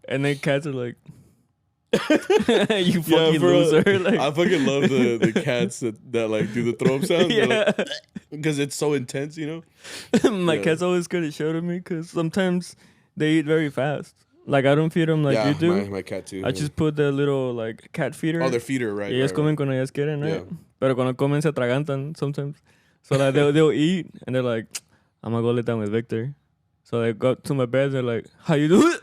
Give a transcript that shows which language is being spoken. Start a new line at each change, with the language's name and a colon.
English: and then cats are like, you fucking loser. Like, I fucking love the cats that like do the throw up sound. Yeah. Because it's so intense, you know? My cat's always scared to show to me because sometimes they eat very fast. Like, I don't feed them like you do. My cat too. I just put the little like cat feeder. Oh, their feeder, right.
Spanish: Y ellos comen cuando ellas quieren, right?
English: Yeah.
Spanish: Pero cuando comen se atragantan sometimes.
English: So like they'll eat and they're like, I'm gonna go lay down with Victor. So they go to my bed. They're like, "How you do it?"